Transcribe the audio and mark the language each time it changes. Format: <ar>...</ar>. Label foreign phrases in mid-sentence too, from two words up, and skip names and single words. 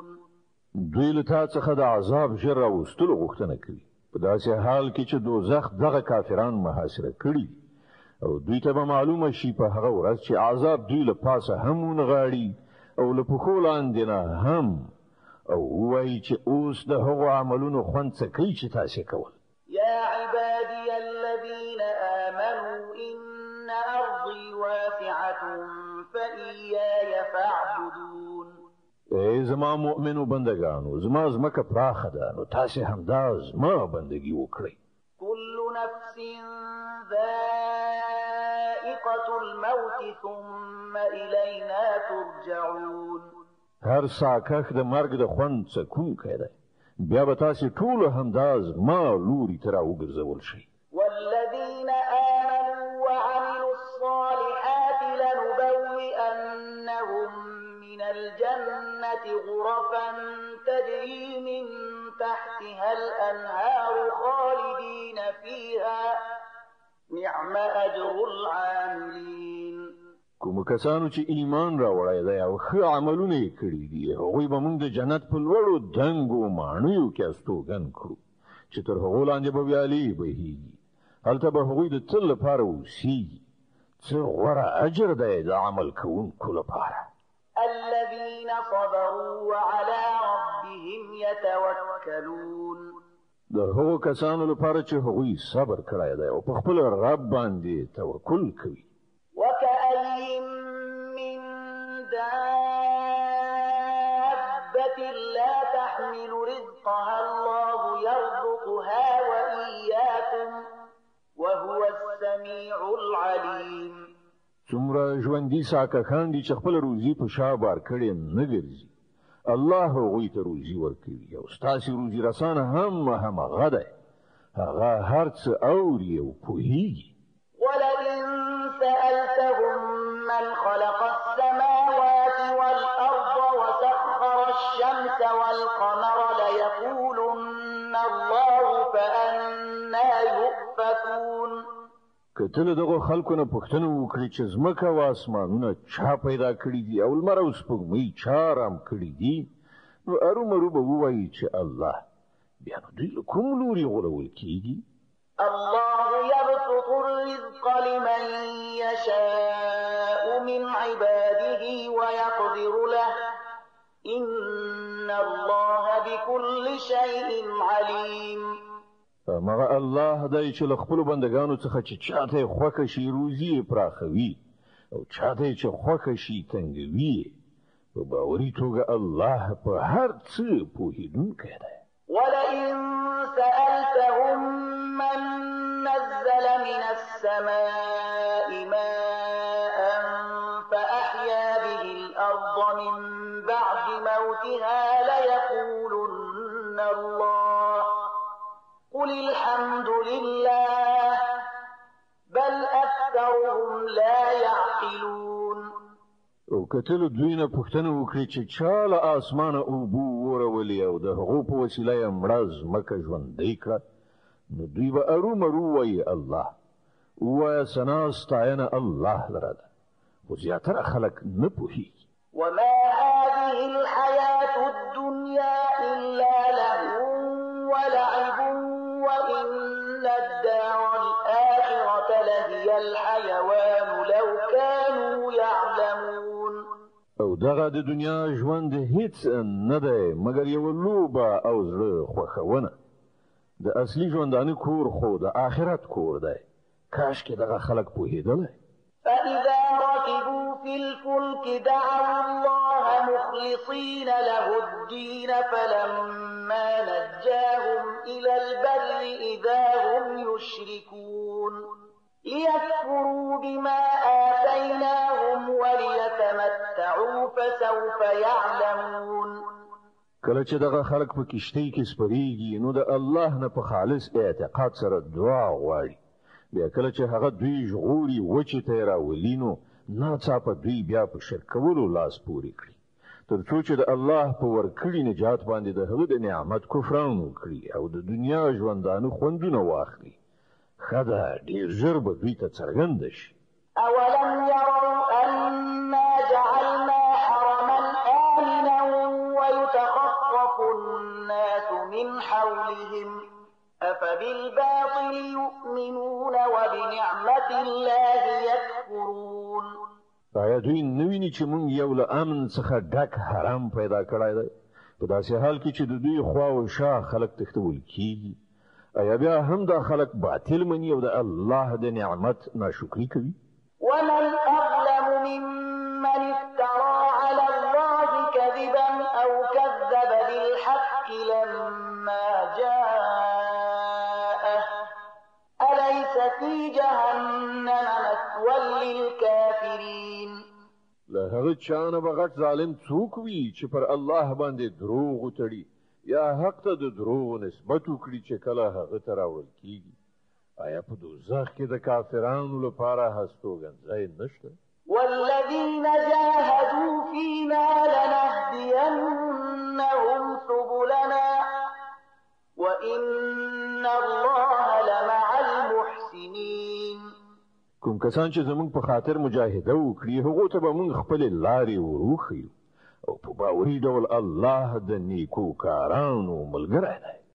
<ps>دوی له تا څخه د عذاب ژر راوستلو غوښتنه کوي په داسې حال کې چې دوزخ دغه کافران محاصره کړي او دوی ته به معلومه شي په هغه ورځ چې عذاب دوی له پاسه هم ونغاړي او له پښو لاندې نه هم او وایي چې اوس د هغو عملونو خوند څه کوي چې تاسې کول.</ps> <ar>يا عبادي الذين آمنوا إن أرضي واسعة فإياي فاعبدون.</ar> <ps>ای زما مؤمنو بندگانو زما ځمکه پراخه ده نو تاسې همدا زما بندگی وکړئ.</ps> <ar>كل نفس ذائقة الموت ثم إلينا ترجعون.</ar> <ps>هر ساکخ د مرګ د خوند څکونکی دی بیا به تاسې ټول همدا زما لوري ته راوګرځول شئ.</ps> <ar>والذين آمنوا وعملوا الصالحات لنبوئنهم من الجنة غرفا تجري من تحتها الأنهار خالدين فيها نعم أجر العاملين.</ar> <ps>کوم کسانو چې ایمان راوړی دی او ښه عملونه یې کړي دي هغوی به موږ د جنت په لوړو دنګو ماڼیو کې استوګن کړو چې تر هغو لاندې به ویالې بهیږي. هلته به هغوی د تل لپاره اوسیږي. څه غوره اجر دی د عمل کوونکو لپاره.</ps> <ar>الذين صبروا وعلى ربهم يتوكلون.</ar> <ps>د هغو کسانو لپاره چې هغوی صبر کړی دی او په خپل رب باندې توکل کوي.</ps> <ar>وكأين من دابة لا تحمل رزقها الله يرزقها وإياكم وهو السميع العليم.</ar> <ps>څومره ژوندي ساکخان دي چې خپل روزي په شا بار کړي نه ګرځي الله هغوی ته روزي ورکوي او ستاسې روزي رسانه هم هغه دی هغه هر څه اوري او پوهیږي.</ps> <ar>ولئن سألتهم من خلق السماوات والأرض وسخر الشمس والقمر ليقولن الله فأنا يؤفكون.</ar> <ps>کته له دغه خلکو نه پوښتنه وکړي چې ځمکه او اسمانونه چا پیدا کړي دي او لمر او سپوږمۍ چا رام کړي دي نو ارومرو به ووایي چې الله. بیا نو دوی له کوم لوري غولول کېږي؟</ps> <ar>الله يبسط الرزق لمن يشاء من عباده ويقدر له إن الله بكل شيء عليم.</ar> <ps>مغه الله دی چې له خپلو بندګانو څخه چې چاته خوښه شي روزي پراخوي او چاته چې خوښه شي تنګوي په باوري توګه الله په هر څه پوهیدونکی دی.</ps> <ar>ولئن سألتهم من نزل من السماء ماء فأحيا به الأرض من بعد موتها ليقولن الله قل الحمد لله بل أكثرهم لا يعقلون.</ar> <ps>او کتل دوی نه پوښتنه وکړي چې چا له اسمانه اوبه ورولې او د هغو په وسیله یې مړه ځمکه ژوندۍ کړه نو دوی به ارومرو وایي الله. ووایه ثنا ستاینه الله لره ده خو زیاتره خلک نه پوهېږي.</ps> <ar>وما هذه الحياة الدنيا إلا لهو ولعب وإن الدار الآخرة لهي الحيوان لو كانوا يعلمون.</ar> <ps>او دغه د دنیا ژوند هیڅ نه دی مګر یو لوبه او زړه خوښونه. د اصلي ژوندانه کور خو د آخرت کور دی. کاشکې دغه خلک پوهېدلی.</ps> <ar>فإذا ركبوا في الفلك دعوا الله مخلصين له الدين فلما نجاهم إلى البر إذا هم يشركون ليكفروا بما آتيناهم وليتمتعوا فسوف يعلمون.</ar> <ps>کله چې دغه خلک په کشتۍ کې سپریږي نو د الله نه په خالص اعتقاد سره دعا غواړي. بیا کله چې هغه دوی ژغوري وچې ته یې راولي نو ناڅاپه دوی بیا په شرک کولو لاس پورې کړي تر څو چې د الله په ورکړي نجات باندې د هغه د نعمت کفران وکړي او د دنیا ژوندانه خوندونه واخلي. ښه ده ډېر ژر به دوی ته څرګنده شي.</ps> <ar>أولم يروا أنا جعلنا حرما آمنا ويتخطف الناس من حولهم أفبالباطل يؤمنون وبنعمة الله يكفرون.</ar> <ps>آیا دوی نویني چې مونږ یو له امن څخه ډک حرام پیدا کړی دی په داسې حال کې چې د دوی خوا او شا خلک تښتول کیږي؟ آیا بیا هم دا خلک باطل مني او د الله د نعمت ناشکري کوي؟</ps> <ar>ومن أظلم ممن افترى على الله كذبا أو كذب بالحق لما جاءه أليس في جهنم مثوى للكافرين.</ar> <ps>له هغه چا نه به غټ ظالم څوک وي چې پر الله باندې دروغ وتړي یا حق ته د دروغ نسبت وکړي چې کله هغه ته راوړل کیږي. آیا په دوزخ کې د کافرانو لپاره هستوګنځی نشته؟</ps> <ar>والذين جاهدوا فينا لنهدينهم سبلنا وإن الله لمع المحسنين.</ar> <ps>کوم کسان چې زمونږ په خاطر مجاهده وکړي هغو ته به موږ خپلې لارې وروښیو او په باوري ډول الله د نیکو کارانو ملګری دی.</ps>